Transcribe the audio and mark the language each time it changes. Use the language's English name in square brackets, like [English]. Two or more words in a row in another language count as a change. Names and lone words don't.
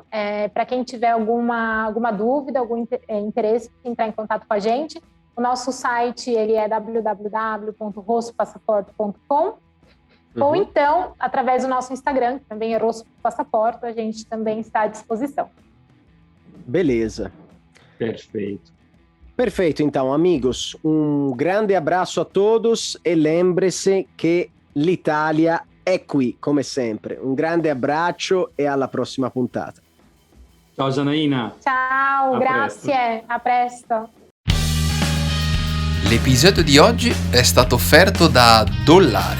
[Portuguese] Para quem tiver alguma dúvida, algum interesse em entrar em contato com a gente, o nosso site ele é www.rossopassaporto.com ou então, através do nosso Instagram, que também é Rosso Passaporto, a gente também está à disposição. Beleza. Perfeito, então, amigos, um grande abraço a todos e lembre-se [Italian] che l'Italia è qui, come sempre. Un grande abbraccio e alla prossima puntata. Ciao Janaína. Ciao, grazie, a presto. L'episodio di oggi è stato offerto da Dollare.